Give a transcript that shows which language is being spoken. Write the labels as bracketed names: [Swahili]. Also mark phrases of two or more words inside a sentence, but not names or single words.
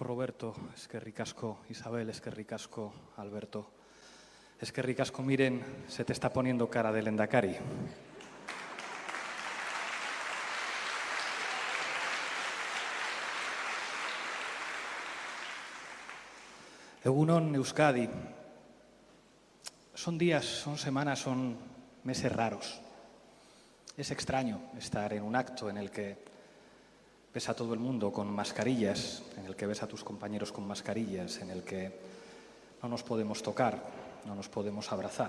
[Basque] Roberto, eskerrik asko Isabel, eskerrik asko Alberto, eskerrik asko Miren, [Spanish] se te está poniendo cara de lehendakari. [Basque] Egun on Euskadi. [Spanish] Son días, son semanas, son meses raros. Es extraño estar en un acto en el que ves a todo el mundo con mascarillas, en el que ves a tus compañeros con mascarillas, en el que no nos podemos tocar, no nos podemos abrazar.